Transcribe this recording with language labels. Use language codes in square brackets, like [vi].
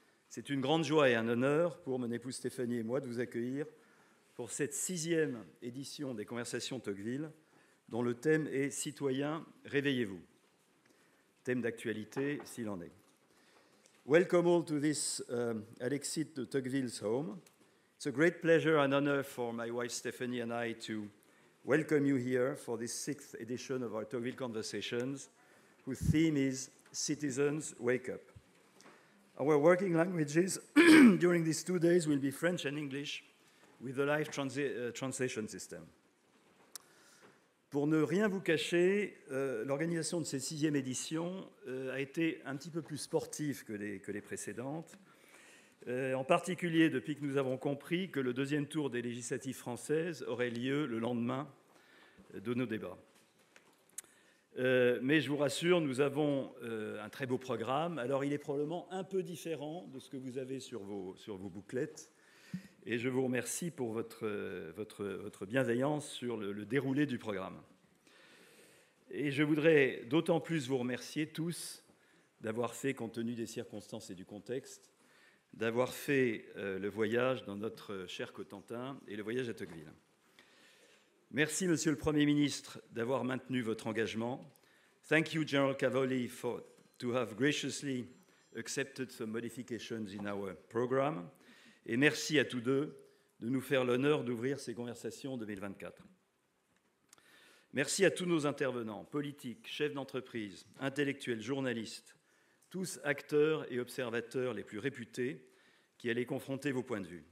[fr] C'est une grande joie et un honneur pour mon épouse Stéphanie et moi de vous accueillir pour cette 6e édition des Conversations Tocqueville, dont le thème est « Citoyens, réveillez-vous ». Thème d'actualité s'il en est. [en] Welcome all to this Alexis de Tocqueville's home. It's a great pleasure and honor for my wife Stephanie and I to welcome you here for this 6th edition of our Tocqueville Conversations, whose theme is Citizens, Wake Up. Our working languages during these 2 days will be French and English, with a live translation system. [fr] Pour ne rien vous cacher, l'organisation de cette 6e édition a été un petit peu plus sportive que les précédentes, en particulier depuis que nous avons compris que le 2e tour des législatives françaises aurait lieu le lendemain de nos débats. Mais je vous rassure, nous avons un très beau programme. Alors il est probablement un peu différent de ce que vous avez sur vos bouclettes. Et je vous remercie pour votre bienveillance sur le déroulé du programme. Et je voudrais d'autant plus vous remercier tous d'avoir fait, compte tenu des circonstances et du contexte, d'avoir fait le voyage dans notre cher Cotentin et le voyage à Tocqueville. Merci, Monsieur le Premier ministre, d'avoir maintenu votre engagement. [en] Thank you, General Cavoli, to have graciously accepted some modifications in our program. [fr] Et merci à tous deux de nous faire l'honneur d'ouvrir ces conversations 2024. Merci à tous nos intervenants, politiques, chefs d'entreprise, intellectuels, journalistes, tous acteurs et observateurs les plus réputés qui allaient confronter vos points de vue.